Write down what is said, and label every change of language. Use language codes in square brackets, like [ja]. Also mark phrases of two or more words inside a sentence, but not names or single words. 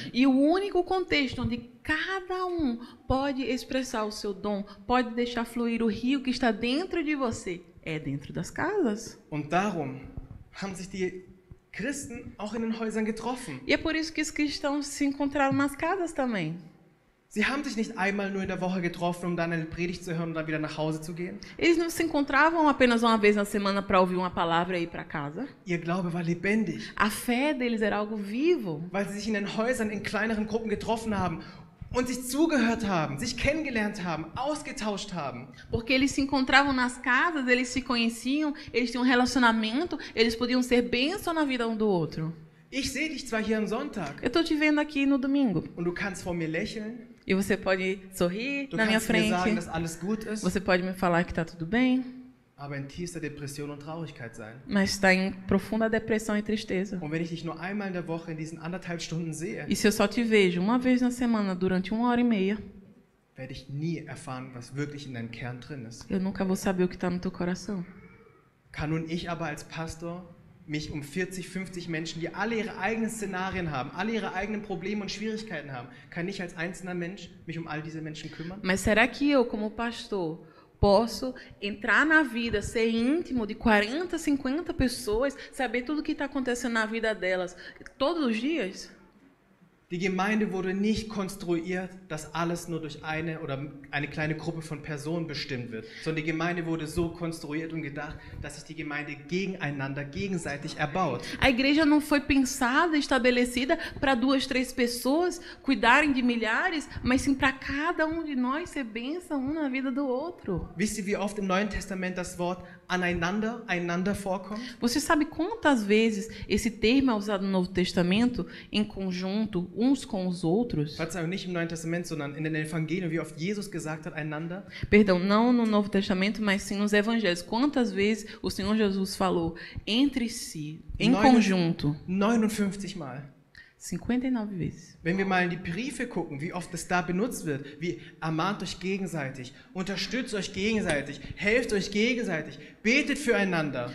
[pt] E o único contexto onde cada um pode expressar o seu dom, pode deixar fluir o rio que está dentro de você, é dentro das casas. [de] Und darum haben sich die Christen auch in den Häusern getroffen. [pt] E é por isso que os cristãos se encontraram nas casas também. [de] Sie haben sich nicht einmal nur in der Woche getroffen, um dann eine Predigt zu hören und dann wieder nach Hause zu gehen. [pt] Eles não se encontravam apenas uma vez na semana para ouvir uma palavra e ir para casa. [de] Ihr Glaube war lebendig, [pt] A fé deles era algo vivo. [de] weil sie sich in den Häusern in kleineren Gruppen getroffen haben und sich zugehört haben, sich kennengelernt haben, ausgetauscht haben. [pt] Porque eles se encontravam nas casas, eles se conheciam, eles tinham um relacionamento, eles podiam ser bênção na vida um do outro. [de] Ich sehe dich zwar hier am Sonntag [pt] Eu estou te vendo aqui no domingo. [de] und du kannst vor mir lächeln, [pt] E você pode sorrir [de] du [pt] na minha [de] kannst mir sagen, [pt] frente. [de] dass alles gut ist, [pt] Você pode me falar que está tudo bem, [de] aber in tiefster Depression und Traurigkeit sein. [pt] mas está em profunda depressão e tristeza. [de] Und wenn ich dich nur einmal in der Woche in diesen 1,5 Stunden sehe, [pt] E se eu só te vejo uma vez na semana durante 1h30, [de] werde ich nie erfahren, was wirklich in deinem Kern drin ist. [pt] eu nunca vou saber o que está no teu coração. [de] Kann nun ich aber als Pastor mich um 40, 50 Menschen, die alle ihre eigenen Szenarien haben, alle ihre eigenen Probleme und Schwierigkeiten haben, kann ich als einzelner Mensch mich um all diese Menschen kümmern? [pt] Mas será que eu, como pastor, posso entrar na vida, ser íntimo de 40, 50 pessoas, saber tudo o que está acontecendo na vida delas todos os dias? [de] Die Gemeinde wurde nicht konstruiert, dass alles nur durch eine oder eine kleine Gruppe von Personen bestimmt wird, sondern die Gemeinde wurde so konstruiert und gedacht, dass sich die Gemeinde gegeneinander, gegenseitig erbaut. [pt] A igreja não foi pensada, estabelecida para 2, 3 pessoas cuidarem de milhares, mas sim para cada um de nós ser bênção um na vida do outro. [de] Wisst ihr, wie oft im Neuen Testament das Wort aneinander, einander vorkommt? [pt] Você sabe quantas vezes esse termo é usado no Novo Testamento em conjunto, uns com os outros? [de] Verzeihung, nicht im Neuen Testament, sondern in den Evangelien, wie oft Jesus gesagt hat, einander. [pt] Perdão, não no Novo Testamento, mas sim nos Evangelhos. Quantas vezes o Senhor Jesus falou entre si, em conjunto? [de] 59 Mal. [pt] 59 vezes. [de] Wenn wir mal in die Briefe gucken, wie oft es da benutzt wird, wie ermahnt euch gegenseitig, unterstützt euch gegenseitig, helft euch gegenseitig, betet füreinander.